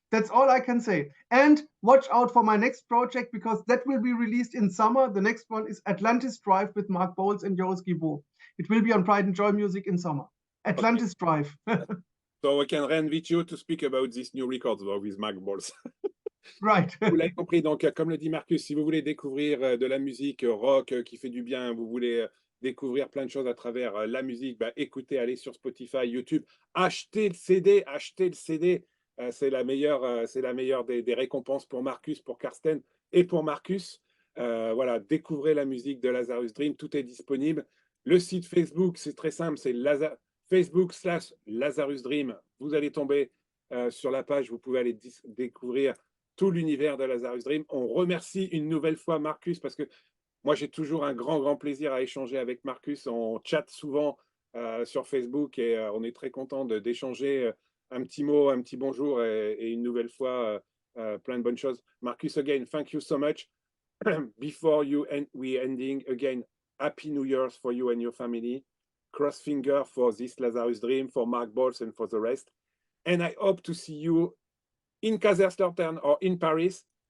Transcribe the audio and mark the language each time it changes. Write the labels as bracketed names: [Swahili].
[English] That's all I can say. And watch out for my next project, because that will be released in summer. The next one is Atlantis Drive with Mark Bowles and Joris Guibault. It will be on Pride and Joy Music in summer. Atlantis Drive. So I can reinvite you to speak about this new record with Mark Bowles. Right. [French] Vous l'avez compris, donc comme le dit Markus, si vous voulez découvrir de la musique rock qui fait du bien, vous voulez découvrir plein de choses à travers la musique, bah, écoutez, allez sur Spotify, YouTube, achetez le CD, achetez le CD. C'est la meilleure des récompenses pour Markus, pour Karsten et pour Markus. Voilà, découvrez la musique de Lazarus Dream, tout est disponible. Le site Facebook, c'est très simple, c'est Facebook/Lazarus Dream. Vous allez tomber sur la page, vous pouvez aller découvrir tout l'univers de Lazarus Dream. On remercie une nouvelle fois Markus, parce que moi, j'ai toujours un grand plaisir à échanger avec Markus. On chatte souvent sur Facebook et on est très content d'échanger un petit mot, un petit bonjour et une nouvelle fois, plein de bonnes choses. [English] Markus, again, thank you so much. Before we ending, again, Happy New Year's for you and your family. Cross finger for this Lazarus Dream, for Mark Bowles and for the rest. And I hope to see you in Kaiserslautern or in Paris.